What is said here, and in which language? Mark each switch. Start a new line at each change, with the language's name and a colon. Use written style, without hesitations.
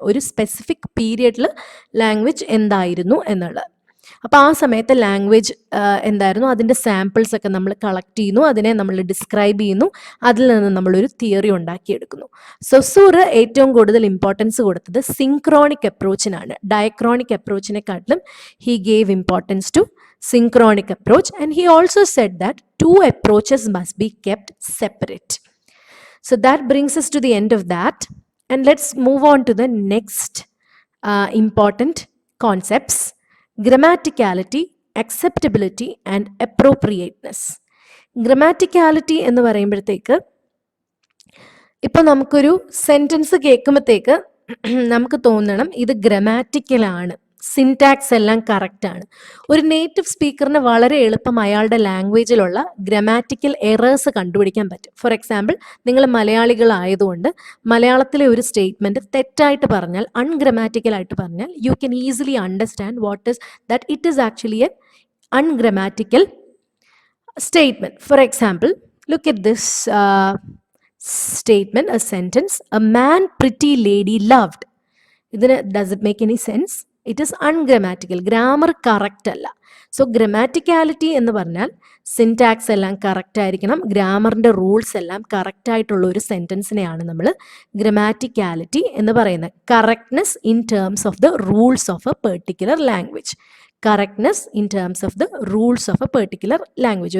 Malayalam: ഒരു specific പീരിയഡിൽ language എന്തായിരുന്നു എന്നുള്ളത്. അപ്പോൾ ആ സമയത്ത് ലാംഗ്വേജ് എന്തായിരുന്നു, അതിൻ്റെ സാമ്പിൾസ് ഒക്കെ നമ്മൾ കളക്ട് ചെയ്യുന്നു, അതിനെ നമ്മൾ ഡിസ്ക്രൈബ് ചെയ്യുന്നു, അതിൽ നിന്ന് നമ്മളൊരു തിയറി ഉണ്ടാക്കിയെടുക്കുന്നു. സൊസൂർ ഏറ്റവും കൂടുതൽ ഇമ്പോർട്ടൻസ് കൊടുത്തത് synchronic അപ്രോച്ചിനാണ്. Diachronic അപ്രോച്ചിനെക്കാട്ടിലും
English: He gave importance to synchronic approach, and he also said that two approaches must be kept separate. So that brings us to the end of that, and let's move on to the next important concepts: grammaticality, acceptability and appropriateness.
Malayalam: Grammaticality എന്ന് പറയുമ്പോഴത്തേക്ക്, ഇപ്പോൾ നമുക്കൊരു sentence കേൾക്കുമ്പോഴത്തേക്ക് നമുക്ക് തോന്നണം ഇത് ഗ്രമാറ്റിക്കലാണ്, syntax എല്ലാം കറക്റ്റാണ്. ഒരു നേറ്റീവ് സ്പീക്കറിന് വളരെ എളുപ്പം അയാളുടെ ലാംഗ്വേജിലുള്ള ഗ്രമാറ്റിക്കൽ എറേഴ്സ് കണ്ടുപിടിക്കാൻ പറ്റും. ഫോർ എക്സാമ്പിൾ, നിങ്ങൾ മലയാളികളായതുകൊണ്ട് മലയാളത്തിലെ ഒരു സ്റ്റേറ്റ്മെൻറ്റ് തെറ്റായിട്ട് പറഞ്ഞാൽ, അൺഗ്രമാറ്റിക്കലായിട്ട് പറഞ്ഞാൽ,
English: You can easily understand what is that it is actually a ungrammatical statement. For example, look at this statement, a sentence: a man pretty lady loved. Does it make any sense? It is ungrammatical.
Malayalam: Grammar correct അല്ല. So ഗ്രമാറ്റിക്കാലിറ്റി എന്ന് പറഞ്ഞാൽ syntax എല്ലാം correct ആയിരിക്കണം, ഗ്രാമറിൻ്റെ rules എല്ലാം correct ആയിട്ടുള്ള ഒരു സെൻറ്റൻസിനെയാണ് നമ്മൾ ഗ്രമാറ്റിക്കാലിറ്റി എന്ന് പറയുന്നത്.
English: Correctness in terms of the rules of a particular language. Correctness in terms of the rules of a particular language.